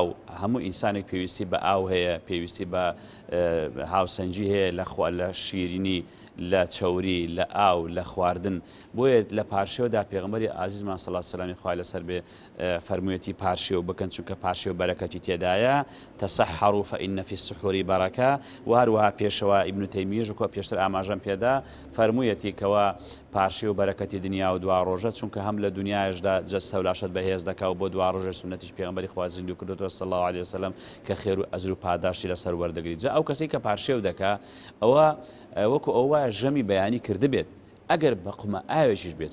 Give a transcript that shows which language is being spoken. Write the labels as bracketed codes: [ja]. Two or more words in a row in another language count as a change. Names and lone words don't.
[ckb] هەموو ئینسانێک پێویستی بە ئاو هەیە پێویستی بە هاوسەنجی هەیە لە شیرینی لە چەوری لە ئاو لە خواردن بۆیە لە پارشێوەدا پێغەمبەری ئازیزمان [ar] صلی الله [ckb] سەلامی خوای لەسەر بێ فەرموویەتی پارشێو بکەن چونکە پارشێو بەرەکەتی تێدایە [ar] تەسەحەڕوا فإن فی السحور بەرەکە [ckb] و هەروەها پێشەوە ئیبن تەیمیەش کۆ پێشتر ئاماژەم پێدا فەرموویەتی کەوا پارشێو بەرەکەتی دنیا و دوا ڕۆژە چونکە هەم لە دنیایشدا جەستە و لاشت بەهێز دەکا و بۆ دوا ڕۆژە سنەتیش پێغەمبەری خوا زیندوو کردووە [ar] صلی الله عليه وسلم [ckb] کە خێر و ئەجر و پاداشی لەسەر وەردەگریت جا ئەو کەسەی کە پارشێو دەکا ئەوە وەکو ئەوە ژەمی بەیانی کردبێت ئەگەر بە قومە ئاوێکیش بێت